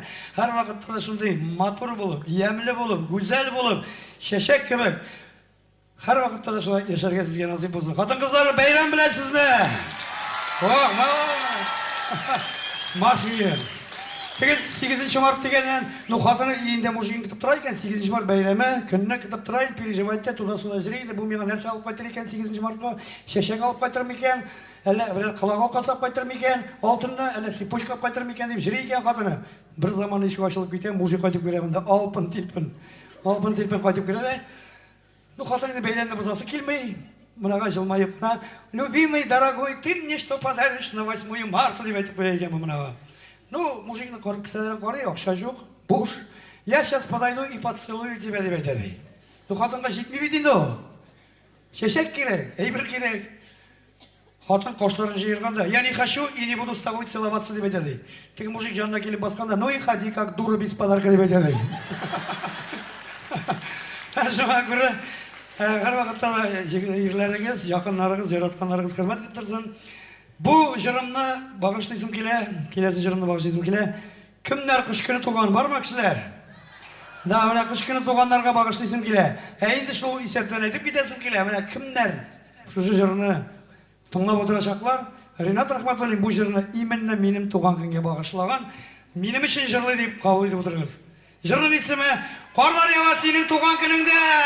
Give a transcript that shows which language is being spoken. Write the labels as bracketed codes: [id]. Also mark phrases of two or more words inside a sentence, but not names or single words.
[tt] Һәр вакытта да шундый матур булып, ямьле булып, гүзәл булып, чәчәк кебек һәр вакытта да шулай яшәргә сезгә насыйп булсын. Хатын кызлар, бәйрәм белән сезне. Мафия. Теге 8 март дигәннән, хатыны өендә мужигын көтеп тора икән, 8 март бәйрәме, көнне көтеп тора, переживать итә, [ru] туда-сюда [tt] йөри иде. Бу миңа нәрсә алып кайтыр икән 8 мартка? Чәчәк алып кайтырмы икән? Әллә бер кылага касап кайтырмы икән? Алтынны, әллә сипочка кайтырмы икән дип йөри икән хатыны. Бер заман ишек ачылып китә, мужик кайтып керә монда, алпын тилпин кайтып керә. Хатыны бәйрәмне бозасы килмәй. Мынага җылмаеп, [ru] любимый, дорогой, ты мне что подаришь на 8 марта [tt] дип әйтеп куя икән монага. Мужикны кисәләрен карый, акча юк, буш. [ru] Я сейчас подойду и поцелую тебя, [tt] дип әйтә. Хатынга җитми бит инде ул. Чәчәк кирәк, әйбер кирәк. Хатын кашларын җыерганда, [ru] я не хочу и не буду с тобой целоваться [tt] дип әйтә. Теге мужик җанына килеп басканда, [ru] ну и ходи как дура без подарка [tt] дип әйтә. Шуңа күрә һәр вакытта да ирләрегез, якыннарыгыз, яратканнарыгыз хөрмәт итеп торсын. Бу җырымны багышлыйсым килә, киләсе җырымны багышлыйсым килә. Кемнәр кыш көне туган бармы кешеләр? Да, менә кыш көне туганнарга багышлыйсым килә. Инде шул исәптән әйтеп китәсем килә. Менә кемнәр шушы җырны тыңлап утырачаклар? Ринат Рахматуллин бу җырны именно минем туган көнгә багышлаган. Минем өчен җырлый дип кабул итеп утырыгыз. Җырның исеме Карлар ява синең туган көнеңдә.